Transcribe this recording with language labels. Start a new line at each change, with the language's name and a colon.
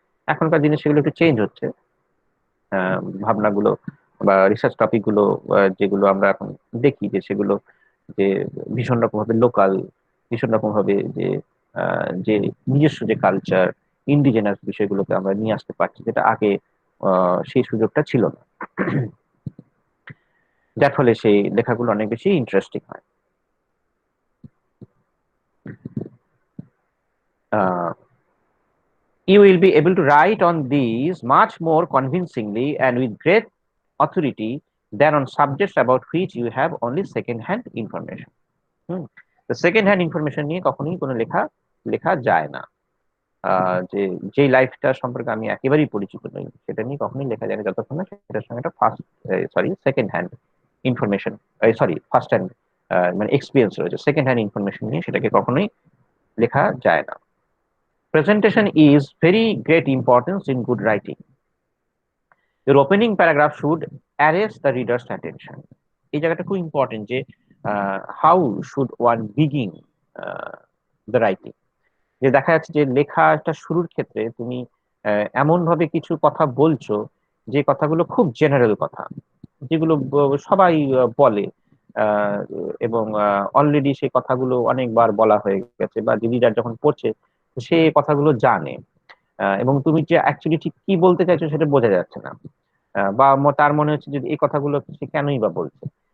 Bangla: এখনকার দিনে সেগুলো একটু চেঞ্জ হচ্ছে, ভাবনাগুলো বা রিসার্চ টপিক গুলো যেগুলো আমরা এখন দেখি যে সেগুলো যে ভীষণ রকম ভাবে লোকাল, ভীষণ রকম ভাবে যে যে নিজস্ব যে কালচার, ইন্ডিজেনাস বিষয়গুলোকে আমরা নিয়ে আসতে পারছি, যেটা আগে সেই সুযোগটা ছিল না, যার ফলে সেই লেখাগুলো অনেক বেশি ইন্টারেস্টিং হয়।
English: Ah You will be able to write on these much more convincingly and with great authority than on subjects about which you have only second hand information.
Bangla: হুম, তো সেকেন্ড হ্যান্ড ইনফরমেশন নিয়ে কখনোই কোনো লেখা লেখা যায় না। যে যেই লাইফটা সম্পর্কে আমি একেবারেই পরিচিত নই সেটা নিয়ে কখনোই লেখা যায় না যতক্ষণ না সেটার সঙ্গে একটা first, sorry, second hand information, sorry first hand মানে এক্সপিরিয়েন্স রয়েছে, সেকেন্ড হ্যান্ড ইনফরমেশন নিয়ে সেটাকে কখনোই লেখা যায় না।
English: Presentation is very great importance in good writing. Your opening paragraph should arrest the reader's attention.
Bangla: এই জায়গাটা খুব ইম্পর্টেন্ট যে
English: How should one begin the writing.
Bangla: যে দেখা যাচ্ছে যে লেখাটা শুরুর ক্ষেত্রে তুমি এমন ভাবে কিছু কথা বলছো যে কথাগুলো খুব জেনারেল কথা, যেগুলো সবাই বলে, আহ, এবং অলরেডি সেই কথাগুলো অনেকবার বলা হয়ে গেছে, বা যে রিডার যখন পড়ছে সে কথাগুলো জানে, এবং তুমি যে অ্যাকচুয়ালি ঠিক কি বলতে চাইছো সেটা বোঝা যাচ্ছে না, বা তার মনে হচ্ছে যে এই কথাগুলো সে কেনই বা বলছে।